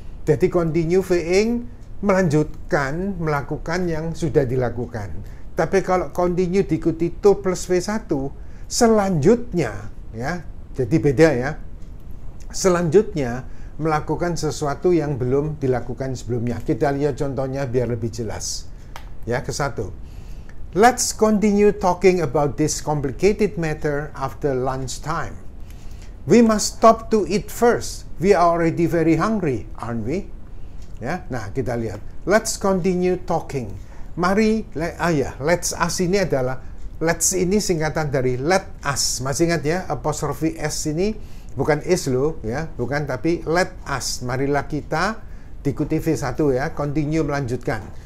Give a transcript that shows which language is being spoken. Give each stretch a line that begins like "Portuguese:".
Indonesian: Jadi continue V-ing melanjutkan melakukan yang sudah dilakukan. Tapi kalau continue diikuti to plus V1 selanjutnya ya, jadi beda ya. Selanjutnya melakukan sesuatu yang belum dilakukan sebelumnya. Kita lihat contohnya biar lebih jelas. Ya, ke 1.
English: Let's continue talking about this complicated matter after lunch time. We must stop to eat first. We are already very hungry, aren't we?
Indonesian: Ya, nah kita lihat.
English: Let's continue talking.
Indonesian: Mari, let's us ini adalah, let's ini singkatan dari let us. Masih ingat ya, apostrophe s ini bukan is loh ya, bukan, tapi let us. Marilah kita, diikuti V1 ya, continue melanjutkan.